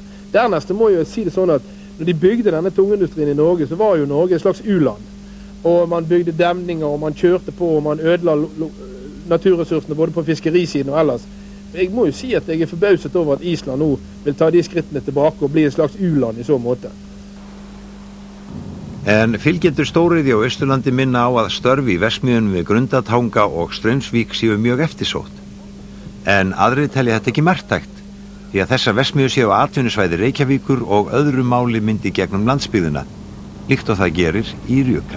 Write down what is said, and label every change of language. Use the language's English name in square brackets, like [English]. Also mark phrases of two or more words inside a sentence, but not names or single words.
[Norwegian] Dernest må jeg si det sånn at når de bygde denne tungindustrien i Norge, så var jo Norge et slags u-land. Og man bygde demninger, og man kjørte på, og man ødela naturressursene både på fiskerisiden og ellers. Jeg må jo si at jeg forbauset over at Island nå vil ta de skrittene tilbake og bli et slags u-land i så måte. [Icelandic] En fylgjendur stóriðju á Austurlandi minna á að störfi í verksmiðjunum við Grundartanga og Straumsvík séu mjög eftirsótt. En aðrir telja þetta ekki marktækt, því að þessar verksmiðjur séu á atvinnusvæði Reykjavíkur og öðru máli myndi gegnum landsbyggðina, líkt og það gerir í Rjukan.